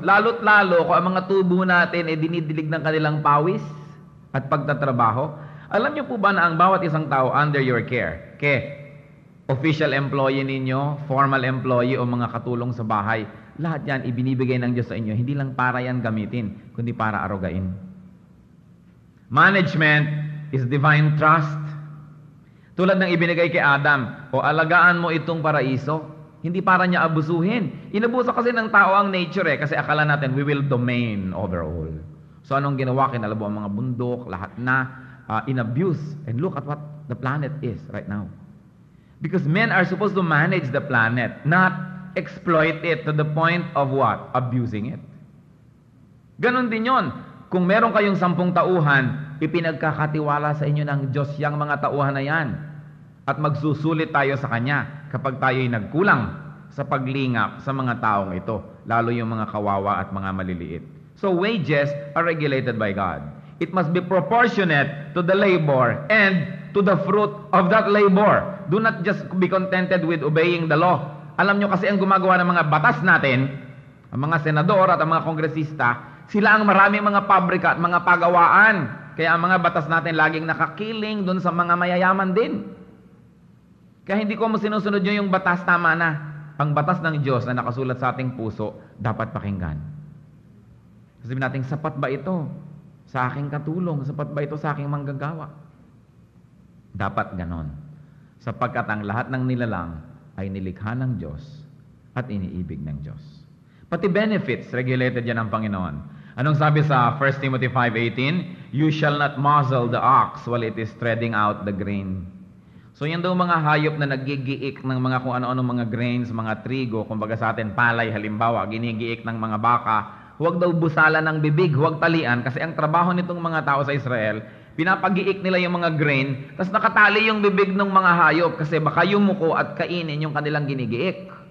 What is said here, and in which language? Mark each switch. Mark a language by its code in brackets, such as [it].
[tl] Lalo't lalo kung ang mga tubo natin dinidilig ng kanilang pawis at pagtatrabaho. Alam niyo po ba na ang bawat isang tao [en] under your care, [tl] official employee ninyo, formal employee o mga katulong sa bahay, lahat yan ibinibigay ng Diyos sa inyo. Hindi lang para yan gamitin, kundi para arugain. [en] Management is divine trust. [tl] Tulad ng ibinigay kay Adam, alagaan mo itong paraiso, hindi para niya abusuhin. Inabuso kasi ng tao ang nature kasi akala natin [en] we will domain over all. [tl] So anong ginawa? Kinalabo ang mga bundok, lahat na in-abuse. [en] And look at what the planet is right now. Because men are supposed to manage the planet, not exploit it to the point of what? Abusing it. [tl] Ganon din yon. Kung meron kayong 10 tauhan, ipinagkakatiwala sa inyo ng Diyos yang mga tauhan na yan. At magsusulit tayo sa Kanya kapag tayo'y nagkulang sa paglingap sa mga taong ito, lalo yung mga kawawa at mga maliliit. [en] So wages are regulated by God. It must be proportionate to the labor and to the fruit of that labor. Do not just be contented with obeying the law. [tl] Alam nyo kasi ang gumagawa ng mga batas natin, ang mga senador at ang mga kongresista, sila ang maraming mga pabrika at mga pagawaan. Kaya ang mga batas natin laging nakakiling dun sa mga mayayaman din. Kaya hindi ko mo sinusunod nyo yung batas, tama na. Ang batas ng Diyos na nakasulat sa ating puso, dapat pakinggan. Sabihin natin, sapat ba ito sa aking katulong? Sapat ba ito sa aking manggagawa? Dapat ganon. Sapagkat ang lahat ng nilalang ay nilikha ng Diyos at iniibig ng Diyos. Pati benefits, regulated yan ng Panginoon. Anong sabi sa 1 Timothy 5:18? [en] You shall not muzzle the ox while it is treading out the grain. [tl] So yan daw mga hayop na nagigiik ng mga kung ano-ano mga grains, mga trigo, kumbaga sa atin palay, halimbawa, ginigiik ng mga baka. Huwag daw busalan ng bibig, huwag talian, kasi ang trabaho nitong mga tao sa Israel, pinapagiik nila yung mga grain, tapos nakatali yung bibig ng mga hayop kasi baka yumuko at kainin yung kanilang ginigiik.